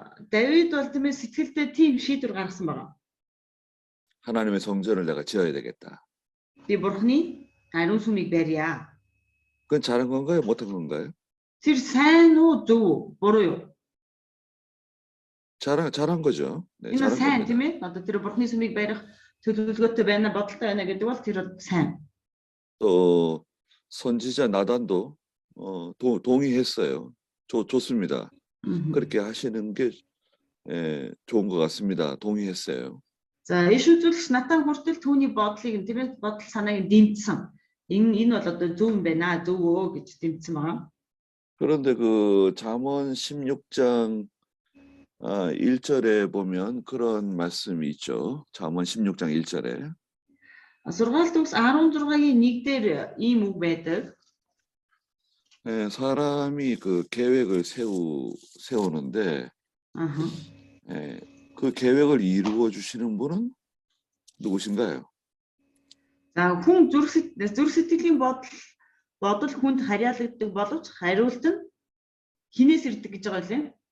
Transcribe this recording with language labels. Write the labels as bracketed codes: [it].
[mn] 다윗 бол тийм ээ сэтгэлдээ тийм шийдвэр гаргасан байгаа. [ko] 하나님의 성전을 내가 지어야 되겠다. [mn] Би бурхны ариун сүмийг барья. [ko] 그건 잘한 건가요? 못한 건가요? [mn] Тэр сайн уу зөв буруу юу? [ko] 잘한 거죠. 네, [mn] Энэ [ko] 잘한 [mn] сайн [ko] 겁니다. [mn] тийм ээ. Одоо тэр бурхны сүмийг барих төлөвлөгөөтэй байна, бодолтой байна гэдэг бол тэр сайн. [ko] 또 선지자 나단도 동의했어요. 좋습니다. 그렇게 하시는 게 좋은 것 같습니다. 동의했어요. [mn] За иш үзүүлэгч Натан хүртэл түүний бодлыг тийм ээ бодол санааг дэмжсэн. Энэ бол одоо зөв юм байна, зөв өө гэж дэмжсэн байгаа. [ko] 그런데 그 잠언 16장 1절에 보면 그런 말씀이 있죠. 잠언 16장 1절에. [mn] Сургаалт төгс 16-гийн 1 дээр ийм үг байдаг. [ko] 사람이 그 계획을 세우는데 그 계획을 이루어 주시는 분은 누구신가요? [mn] За хүн зүрх сэтгэлийн бодол хүнд харьяалагддаг боловч хариулт нь хинээс ирдэг гэж байгаа лээ.